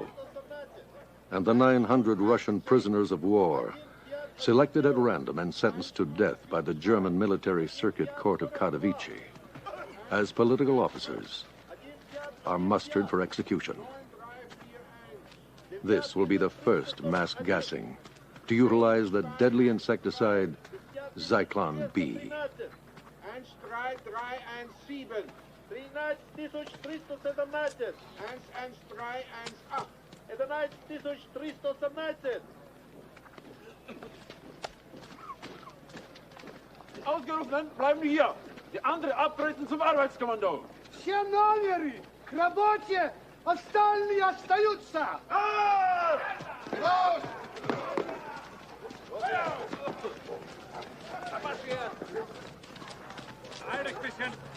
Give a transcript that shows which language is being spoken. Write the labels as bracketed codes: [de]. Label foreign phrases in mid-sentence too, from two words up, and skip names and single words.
[en] And the 900 Russian prisoners of war, selected at random and sentenced to death by the German Military Circuit Court of Katowice, as political officers, are mustered for execution. This will be the first mass gassing to utilize the deadly insecticide Zyklon B. 13317. 11317. 11318. 11317. [de] Die Ausgerufenen bleiben hier. Die anderen abtreten zum Arbeitskommando. [ru] Все номеры к работе, остальные остаются. [de] Eilig bisschen.